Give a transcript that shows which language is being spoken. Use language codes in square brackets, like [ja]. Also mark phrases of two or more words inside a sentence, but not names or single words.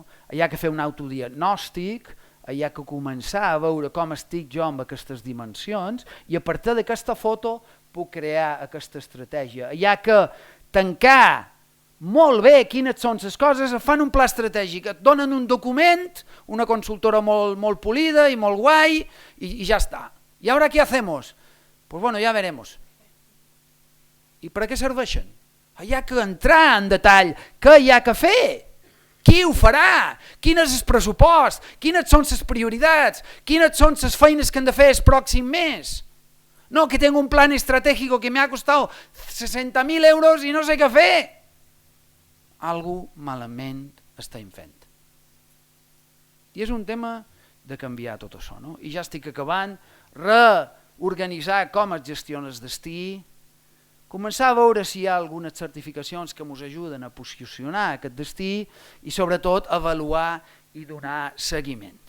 [ca] Hi ha que fer un autodiagnòstic, hi ha que començar a veure com estic jo amb aquestes dimensions i a partir d'aquesta foto puc crear aquesta estratègia. Hi ha que tancar molt bé quines són les coses, fan un pla estratègic, et donen un document, una consultora molt polida i molt guai i ja està. [es] ¿Y ahora qué hacemos? Pues bueno, ya veremos. [ca] I per a què serveixen? Hi ha que entrar en detall. Què hi ha que fer? Qui ho farà? Quin és el pressupost? Quines són les prioritats? Quines són les feines que han de fer el pròxim mes? [es] No, que tengo un plan estratégico que me ha costado 60.000 euros [ca] i no sé què fer. Algú malament estem fent. I és un tema de canviar tot això. No? I ja estic acabant. Reorganitzar com es gestiona el destí, començar a veure si hi ha algunes certificacions que ens ajuden a posicionar aquest destí i sobretot avaluar i donar seguiment.